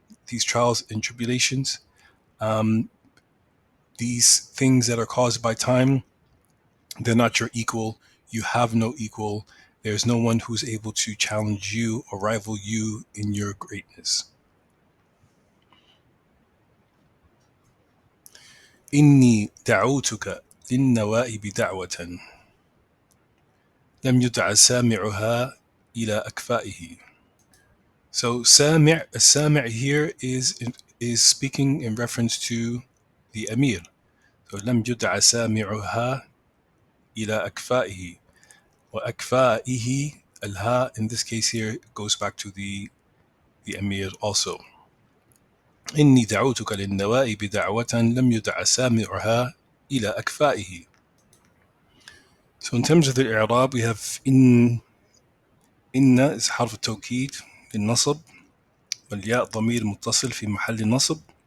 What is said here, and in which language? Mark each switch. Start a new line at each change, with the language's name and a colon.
English: These trials and tribulations, um, these things that are caused by time, they're not your equal. You have no equal. There's no one who's able to challenge you or rival you in your greatness.
Arabic: إني دعوتك للنوائب دعوة لم يدع سامعها إلى أكفائه.
English: So Sami' here is speaking in reference to the Amir. So
Arabic: لم يدع سامعها إلى أكفائه. وأكفائه, الها
English: in this case here goes back to the Amir also.
Arabic: إني دعوتك للنوائب دعوة لم يدع سامعها إلى أكفائه.
English: So in terms of the i'rab, we have
Arabic: إن is حرف التوكيد للنصب، والياء ضمير متصل في محل نصب.